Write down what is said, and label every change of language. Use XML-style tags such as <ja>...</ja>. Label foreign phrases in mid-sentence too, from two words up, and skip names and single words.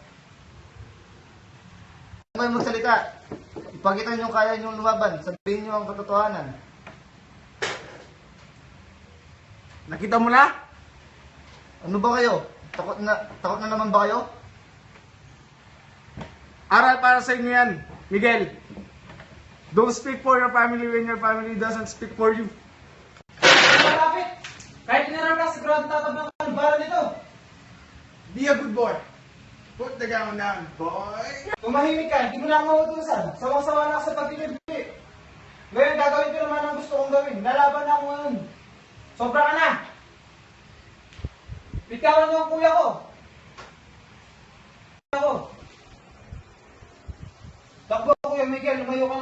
<tl>Kung kayo magsalita, ipakita niyo kaya niyong lumaban. Sabihin niyo ang katotohanan. Nakita mo na? Ano ba kayo? Takot na naman ba kayo? Aral para sa inyo yan, Miguel.</tl> <en>Don't speak for your family when your family doesn't speak for you.</en> <tl>Malapit! Kahit tinarang sigurado tatablang ka ng bala nito.</tl> <en>Be a good boy. Put the gun down, boy.</en> <tl>Tumahimik ka, hindi mo na ako mautusan. Sawang-sawa na ako sa pagtinibli. Ngayon, gagawin ko naman ang gusto kong gawin. Lalaban na ako ngayon. Sobra ka na! Bitawan niyo ang kuya ko! Takbo, Kuya Miguel, lumayo ka na.</tl>